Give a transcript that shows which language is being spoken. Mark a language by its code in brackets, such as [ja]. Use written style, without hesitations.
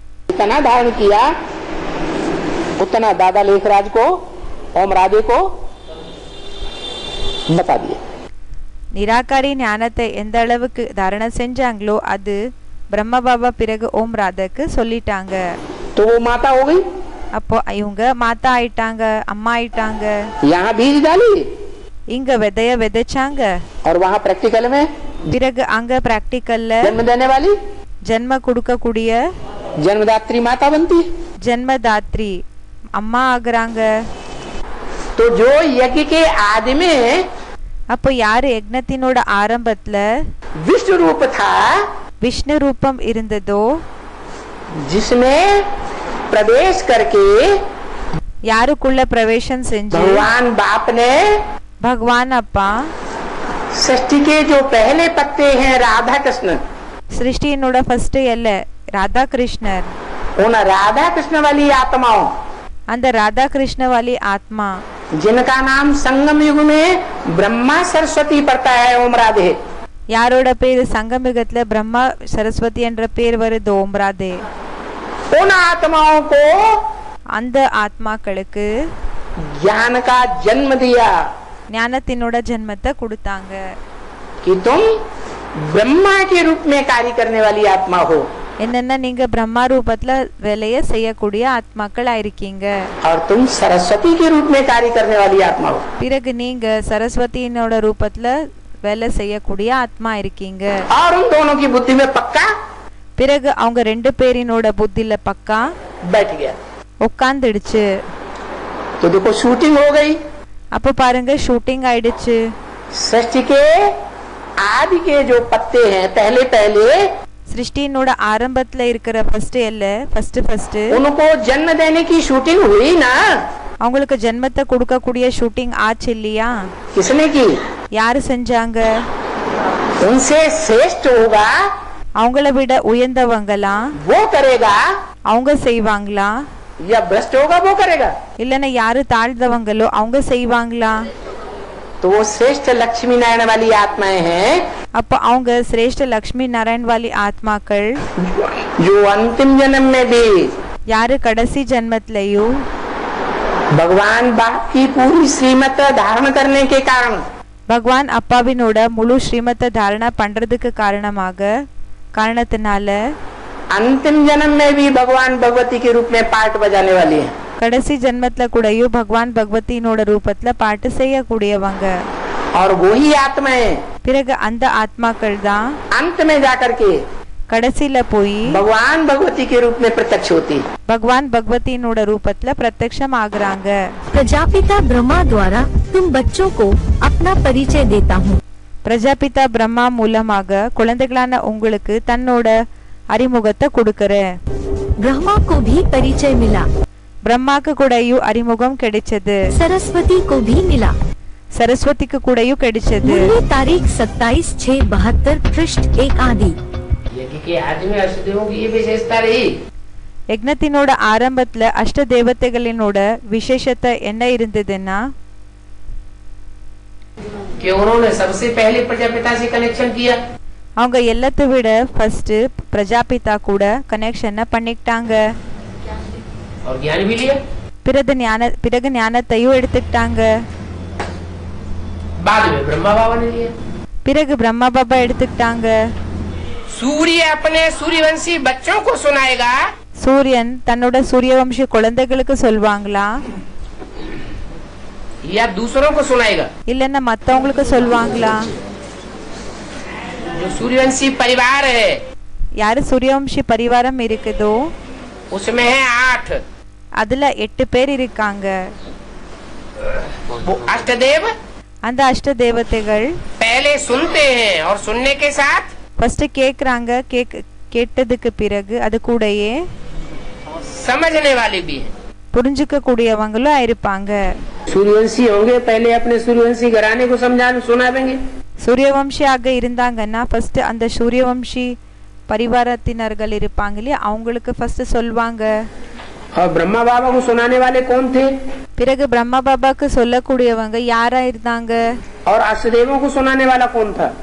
[hi] जितना धारण किया उतना दादा लेखराज को, ओम राधे को बता दिया. [ta] நிராகாரி ஞானத்தை எந்த அளவுக்கு தாரண செஞ்சாங்களோ அது பிரம்ம பாபா பிறகு ஓம் ராதாக்கு சொல்லிட்டாங்க. [hi] तो वो माता हो गई. [ta] அப்போ இவங்க மாதா ஆயிட்டாங்க, அம்மா ஆயிட்டாங்க. [hi] यहाँ बीज डाली [ta] இங்க விதைய விதைச்சாங்க, [hi] और वहाँ प्रैक्टिकल में [ta] பிறகு அங்க பிராக்டிக்கல்ல [hi] जन्म देने वाली [ta] ஜென்ம கொடுக்கக்கூடிய [hi] जन्मदात्री माता बनती है। [ta] ஜென்மதாத்ரி அம்மா ஆகுறாங்க. [hi] तो जो यज्ञ के आदि में [ta] அப்போ யாரு யக்னத்தினோட ஆரம்பத்துல [hi] विष्णु रूप था, [ta] விஷ்ணு ரூபம் இருந்ததோ, [hi] जिसमें प्रवेश करके [ta] யாருக்குள்ள பிரவேசம் செஞ்சு [hi] भगवान बाप ने [ta] பகவான் அப்பா [hi] सृष्टि के जो पहले पत्ते हैं राधा कृष्ण, [ta] சிருஷ்டியினோட ஃபர்ஸ்ட் எல்ல ராதா கிருஷ்ணர், [hi] उन राधा कृष्ण वाली आत्माओं, [ta] அந்த ராதா கிருஷ்ண வாலி ஆத்மா [hi] जिनका नाम संगम युग में ब्रह्मा सरस्वती पड़ता है, ओम राधे, [ta] யாரோட பேரு சங்கமிகத்துல பிரம்மா சரஸ்வதி என்ற பேர் வருது, ஓம் ராதே. [hi] उन आत्माओं को [ta] அந்த ஆத்மாக்களுக்கு [hi] ज्ञान का जन्म दिया [ta] ஞானத்தினோட ஜென்மத்தை கொடுத்தாங்க. [hi] कि तुम ब्रह्मा के रूप में कार्य करने वाली आत्मा हो [ta] என்னன்னா நீங்க பிரம்மா ரூபத்துல வேலைய செய்யக்கூடிய ஆத்மாக்களா இருக்கீங்க. [hi] और तुम सरस्वती के रूप में कार्य करने वाली आत्मा हो। [ta] பிறகு நீங்க சரஸ்வதியினோட ரூபத்துல வேலை செய்யக்கூடிய ஆத்மா இருக்கீங்க. [hi] और उन दोनों की बुद्धि में पक्का [ta] பிறகு அவங்க ரெண்டு பேரினோட புத்தில பக்கா [hi] बैठ गया। [ta] உட்கார்ந்துடுச்சு. [hi] तो देखो शूटिंग हो गई। [ta] அப்ப பாருங்க ஷூட்டிங் ஆயிடுச்சு. [hi] सृष्टि के आदि के जो पत्ते हैं पहले पहले [ta] சிருஷ்டியினோட ஆரம்பத்துல இருக்கிற ஃபர்ஸ்ட் எல்ல ஃபர்ஸ்ட் [hi] उनको जन्म देने की शूटिंग हुई ना। [ta] அவங்களுக்கு ஜென்மத்தை கொடுக்கக்கூடிய ஷூட்டிங் ஆச்சு இல்லையா? [hi] किसने की? [ta] யாரு செஞ்சாங்க? [hi] उनसे श्रेष्ठ होगा [ta] அவங்கள விட உயர்ந்தவங்களா [hi] वो करेगा, [ta] அவங்க செய்வாங்களா? [hi] या भ्रष्ट होगा वो करेगा। [ta] இல்லன்னா யாரு தாழ்ந்தவங்களோ அவங்க செய்வாங்களா? [hi] तो वो श्रेष्ठ लक्ष्मी नारायण वाली आत्माएं हैं [ta] அப்ப அவங்க சிரேஷ்ட லக்ஷ்மி நாராயண் வாலி ஆத்மாக்கள் [hi] जो अंतिम जन्म में भी [ta] யாரு கடைசி ஜென்மத்திலயும் [hi] भगवान बाप की पूरी श्रीमत धारण करने के कारण [ta] பகவான் அப்பாவினோட முழு ஸ்ரீமத்தை தாரணா பண்றதுக்கு காரணத்தினால [hi] अंतिम जन्म में भी भगवान भगवती के रूप में पार्ट बजाने वाली है। [ta] கடைசி ஜென்மத்துல கூடயும் பகவான் பகவதியினோட ரூபத்துல பாட்டு செய்யக்கூடியவங்க. [hi] और वही आत्माएं [ta] பிறகு அந்த ஆத்மாக்கள் தான் [hi] अंत में जाकर के [ta] கடைசில போய் [hi] भगवान भगवती के रूप में प्रत्यक्ष होती। [ta] பகவான் பகவதியினோட ரூபத்துல பிரத்யக்ஷம் ஆகுறாங்க. [hi] प्रजापिता ब्रह्मा द्वारा तुम बच्चों को अपना परिचय देता हूँ। [ta] பிரஜாபிதா பிரம்மா மூலமாக குழந்தைகளான உங்களுக்கு தன்னோட அறிமுகத்தை கொடுக்கறேன். [hi] ब्रह्मा को भी परिचय मिला, [ta] பிரம்மாக்கு கூடயும் அறிமுகம் கிடைச்சது, [hi] सरस्वती को भी मिला। [ta] சரஸ்வதிக்கு கூடயும் கிடைச்சது. [hi] मुरली तारीख 27/6/72 पृष्ठ 1 आदि। यज्ञ के आदि में अष्टदेवों की ये विशेषता रही [ta] யக்னத்தினோட ஆரம்பத்துல அஷ்ட தேவதைகளினோட விசேஷத்தை என்ன இருந்ததுன்னா [hi] कि उन्होंने सबसे पहले प्रजापिता से कनेक्शन किया [ta] அவங்க எல்லாத்தை விட ஃபர்ஸ்ட் பிரஜாபிதா கூட கனெக்ஷனை பண்ணிக்கிட்டாங்க. [hi] और ज्ञान भी लिया। [ta] பிறகு ஞானத்தையும் எடுத்துக்கிட்டாங்க. [hi] बाद में ब्रह्मा बाबा ने लिया। [ta] பிறகு பிரம்மா பாபா எடுத்துக்கிட்டாங்க. [hi] सूर्य अपने सूर्यवंशी बच्चों को सुनाएगा [ta] சூரியன் தன்னோட சூரியவம்சி குழந்தைகளுக்கு சொல்வாங்களா [hi] या दूसरों को सुनाएगा। [ta] இல்லன்னா மத்தவங்களுக்கு சொல்வாங்களா? [hi] जो सूर्यवंशी परिवार है [ta] யாரு சூரியவம்சி பரிவாரம் இருக்குதோ [hi] उसमें है 8। [ta] அதுல 8 பேர் இருக்காங்க. [hi] वो अष्टदेव [ta] அந்த அஷ்ட தேவதைகள் [hi] पहले सुनते हैं और सुनने के साथ [ta] ஃபர்ஸ்ட் கேக்குறாங்க. கேட்டதுக்கு பிறகு அது கூடயே [hi] समझने वाले भी हैं। [ta] புரிஞ்சுக்க கூடியவங்களும் இருப்பாங்க. [hi] सूर्यवंशी होंगे पहले अपने सूर्यवंशी घराने को सुनावेंगे। [ta] சூரியவம்சியாக இருந்தாங்கன்னா ஃபர்ஸ்ட் அந்த சூரியவம்சி பரிவாரத்தினர்கள் இருப்பாங்க இல்லையா அவங்களுக்கு ஃபர்ஸ்ட் சொல்வாங்க. [hi] और ब्रह्मा बाबा को सुनाने वाले कौन थे? [ta] பிறகு பிரம்மா பாபாக்கு சொல்லக்கூடியவங்க யாரா இருந்தாங்க? [hi] और अष्टदेवों को सुनाने वाला कौन था?